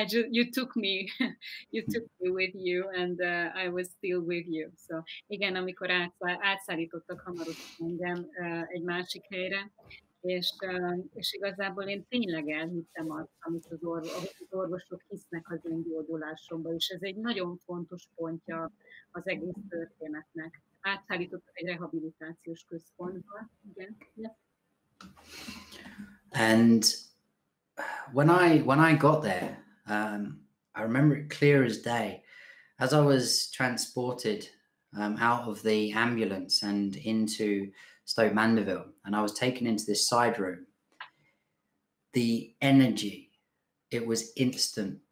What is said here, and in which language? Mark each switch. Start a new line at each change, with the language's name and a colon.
English: You took me with you, and I was still with you.
Hungarian: So, igen, amikor átszállítottak hamarosan engem egy másik helyre, és igazából én tényleg elhittem azt, amit az orvosok hisznek az én gyógyulásomban, és ez egy nagyon fontos pontja az egész történetnek. Átszállítottak egy rehabilitációs központba. Igen. Yeah.
English: And when I got there, I remember it clear as day. As I was transported out of the ambulance and into Stoke Mandeville, and I was taken into this side room, the energy, it was instant.